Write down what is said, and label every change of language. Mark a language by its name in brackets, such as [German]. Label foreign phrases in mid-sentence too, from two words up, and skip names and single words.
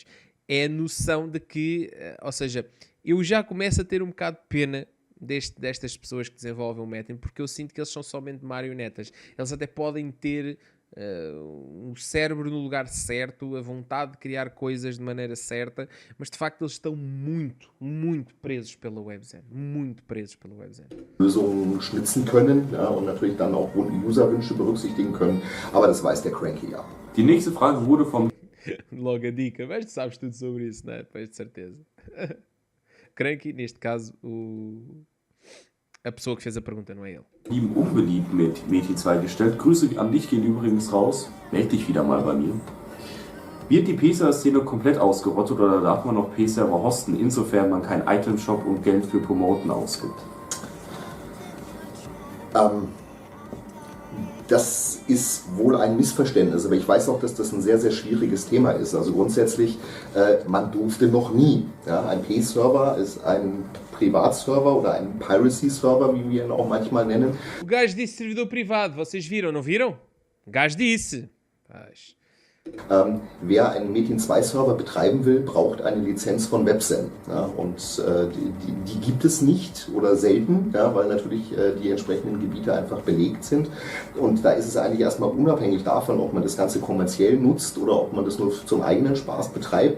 [Portuguese] É a noção de que, ou seja, eu já começo a ter um bocado de pena destas pessoas que desenvolvem o Metin, porque eu sinto que eles são somente marionetas. Eles até podem ter o cérebro no lugar certo, a vontade de criar coisas de maneira certa, mas de facto eles estão muito, muito presos pela Webzen. Muito presos pela Webzen. [German] Lösungen schnitzen können, ja, und natürlich dann auch Userwünsche berücksichtigen können, aber das weiß der Cranky ja. Die nächste Frage wurde vom [Portuguese] Logo a dica, mas tu sabes tudo sobre isso, não é? Depois de certeza. Cranky, neste caso, a pessoa que fez a pergunta, não é ele. [German] Lieben unbeliebt mit Metin 2 gestellt. Grüße an dich gehen übrigens raus. Meld dich wieder mal bei mir. Wird die PC-Szene komplett ausgerottet oder darf man noch PC-Server hosten, insofern man keinen Item-Shop und Geld für Promoten ausgibt? Das ist wohl ein Missverständnis, aber ich weiß auch, dass das ein sehr, sehr schwieriges Thema ist. Also grundsätzlich, man durfte noch nie. Ja, ein P-Server ist ein Privatserver oder ein Piracy-Server, wie wir ihn auch manchmal nennen. [Portuguese] O gajo disse servidor privado, vocês viram, não viram? O gajo disse. [German] Wer einen Metin 2 Server betreiben will, braucht eine Lizenz von Webzen. Ja, und die gibt es nicht oder selten, ja, weil natürlich die entsprechenden Gebiete einfach belegt sind. Und da ist es eigentlich erstmal unabhängig davon, ob man das Ganze kommerziell nutzt oder ob man das nur zum eigenen Spaß betreibt.